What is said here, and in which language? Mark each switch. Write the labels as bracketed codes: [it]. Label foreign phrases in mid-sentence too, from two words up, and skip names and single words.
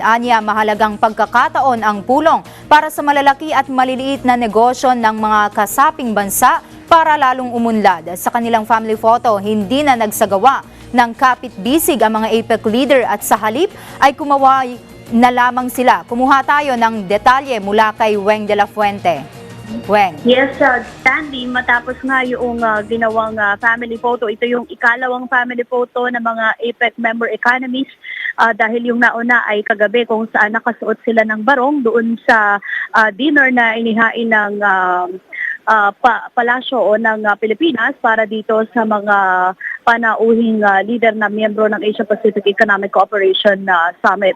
[tl] Anya, mahalagang pagkakataon ang pulong para sa malalaki at maliliit na negosyo ng mga kasaping bansa para lalong umunlad. Sa kanilang [en] family photo, [tl] hindi na nagsagawa ng kapit-bisig ang mga APEC leader at sa halip ay kumaway na lamang sila. Kumuha tayo ng detalye mula kay Weng de la Fuente. Weng. Yes, Sandy, matapos nga yung ginawang [en] family photo, [tl] ito yung ikalawang [en] family photo [tl] ng mga APEC [en] member economies [tl] dahil yung nauna ay kagabi kung saan nakasuot sila ng barong doon sa dinner na inihain ng palasyo o ng Pilipinas para dito sa mga panauhing leader na miyembro ng Asia-Pacific Economic Cooperation Summit.